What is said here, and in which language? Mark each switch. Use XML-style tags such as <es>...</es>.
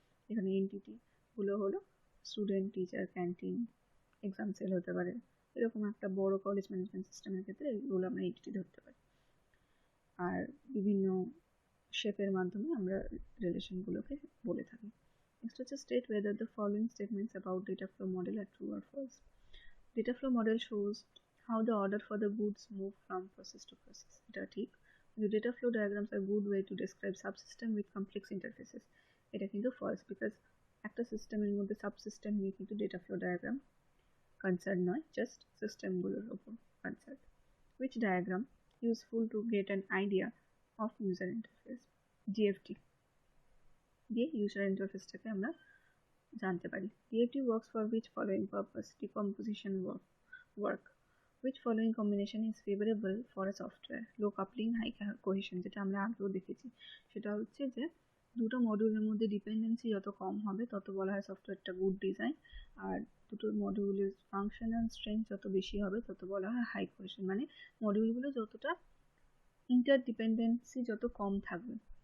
<bn>এখানে এন্টিটিগুলো হলো student, teacher, canteen, exam sell হতে পারে, এরকম একটা বড় কলেজ ম্যানেজমেন্ট সিস্টেমের ক্ষেত্রে এগুলো আমরা এন্টিটি ধরতে পারি। আর বিভিন্ন শেপের মাধ্যমে আমরা রিলেশনগুলোকে বলে থাকি। নেক্সট হচ্ছে</bn> <en>State whether the following statements about data flow model are true or false. Data flow model shows how the order for the goods move from process to process.</en> <bn>এটা ঠিক।</bn> <en>The data flow diagrams are good way to describe subsystem with complex interfaces.</en> <bn>এটা কিন্তু</bn> <en>false, because</en> <bn>একটা সিস্টেমের মধ্যে subsystem নিয়ে কিন্তু data flow diagram concern নয়, জাস্ট সিস্টেমগুলোর উপর concern.</bn> <en>Which diagram useful to get an idea of user interface.</en> <bn>DFT দিয়ে ইউজার ইন্টারফেসটাকে আমরা জানতে পারি।</bn> <en>DFT works for which following purpose? Decomposition work. Which following combination is favorable for a software? Low coupling, high cohesion,</en> <bn>যেটা আমরা আগেও দেখেছি। সেটা হচ্ছে যে দুটো মডিউলের মধ্যে ডিপেন্ডেন্সি যত কম হবে তত বলা হয় সফটওয়্যারটা গুড ডিজাইন, আর দুটো মডিউলের ফাংশনাল স্ট্রেংথ যত বেশি হবে তত বলা হয় হাই কোহেশন, মানে মডিউলগুলো যতটা ইন্টারডিপেন্ডেন্সি যত কম থাকবে।</bn>